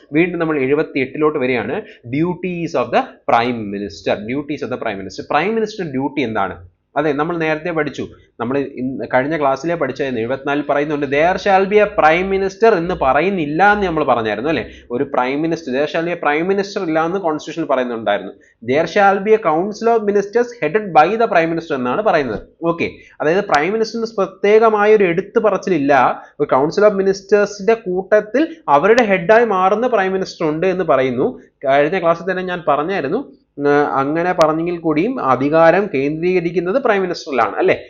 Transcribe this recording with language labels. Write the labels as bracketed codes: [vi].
[ml] വീണ്ടും നമ്മൾ 78ലോട്ട് വരികയാണ്. Duties of the prime minister. Duties of the prime minister. Prime minister duty എന്താണ്? അതെ, നമ്മൾ നേരത്തെ പഠിച്ചു. നമ്മൾ കഴിഞ്ഞ ക്ലാസ്സിലെ പഠിച്ചായിരുന്നു. 74 പറയുന്നുണ്ട് [en] there shall be a prime minister [ml] എന്ന് പറയുന്നില്ല എന്ന് നമ്മൾ പറഞ്ഞായിരുന്നു അല്ലെ. ഒരു prime minister, [en] there shall be a prime minister [ml] ഇല്ല എന്ന് കോൺസ്റ്റിറ്റ്യൂഷനിൽ പറയുന്നുണ്ടായിരുന്നു. [en] there shall be a council of ministers headed by the prime minister [ml] എന്നാണ് പറയുന്നത്. ഓക്കെ, അതായത് പ്രൈം മിനിസ്റ്ററിന് പ്രത്യേകമായ ഒരു എടുത്തു പറച്ചിലില്ല. ഒരു കൗൺസിൽ ഓഫ് മിനിസ്റ്റേഴ്സിന്റെ കൂട്ടത്തിൽ അവരുടെ ഹെഡായി മാറുന്ന പ്രൈം മിനിസ്റ്റർ ഉണ്ട് എന്ന് പറയുന്നു. കഴിഞ്ഞ ക്ലാസ്സിൽ തന്നെ ഞാൻ പറഞ്ഞായിരുന്നു. അങ്ങനെ പറഞ്ഞെങ്കിൽ കൂടിയും അധികാരം കേന്ദ്രീകരിക്കുന്നത് പ്രൈം മിനിസ്റ്ററിലാണ് അല്ലെ.